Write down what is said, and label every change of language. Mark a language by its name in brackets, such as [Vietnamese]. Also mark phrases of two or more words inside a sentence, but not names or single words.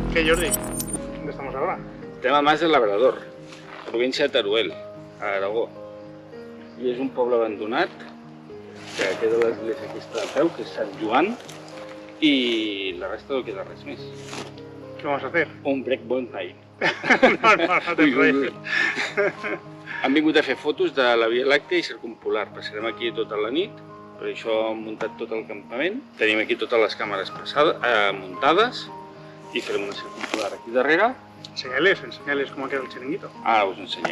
[Spanish] Jordi, ¿dónde estamos ahora? [Catalan] Estem a Mas de Llaurador, província de Teruel, a Aragó. I és un poble abandonat, que queda l'església aquesta de peu, que és Sant Joan, i la resta no queda res més. [Spanish] ¿Qué vamos a hacer? Un [English] breakpoint night. [Spanish] No te enrolles. [Catalan] Han vingut a fer fotos de la Via Làctea i circumpolar. Passarem aquí tota la nit, per això hem muntat tot el campament. Tenim aquí totes les càmeres muntades i farem una circumpolar aquí darrere. [Spanish] Enseñales cómo queda el chiringuito. [Catalan] Ara us ensenyem.